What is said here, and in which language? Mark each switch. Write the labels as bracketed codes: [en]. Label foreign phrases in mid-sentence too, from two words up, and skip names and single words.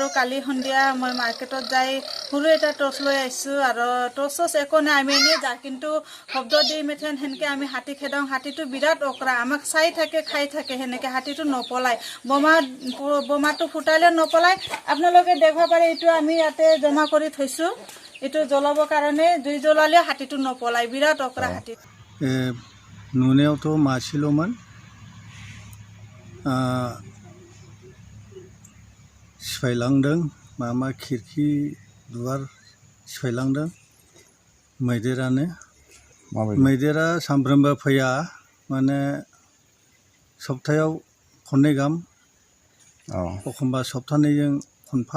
[as] কালি সন্ধিয়া মই মাৰ্কেটত যাই সৰু এটা টৰ্চ লৈ আহিছো, আৰু টৰ্চ একো নাই, আমি এনেই যা, কিন্তু শব্দ দি মেথেন সেনেকে আমি হাতী খেদাওঁ। হাতীটো বিৰাট অকৰা, আমাক চাই থাকে খাই থাকে। সেনেকে হাতীটো নপলায়, বোমাটো ফুটালে নপলায়। আপোনালোকে দেখবা পাৰে এইটো আমি ইয়াতে জমা কৰি থৈছো, এইটো জ্বলাবৰ কাৰণে। জুই জ্বলালেও হাতীটো নপলায়, বিৰাট অকৰা হাতী। [brx] नुनायावथ' मासेल'मोन, सिफायलांदों, मा खिरखि दुवार सिफायलांदों मैदेरानो। मैदेरा सानफ्रोमबो फैया, माने सप्तायाव खननै गाहाम, एखमबा सप्तानैजों खनफा।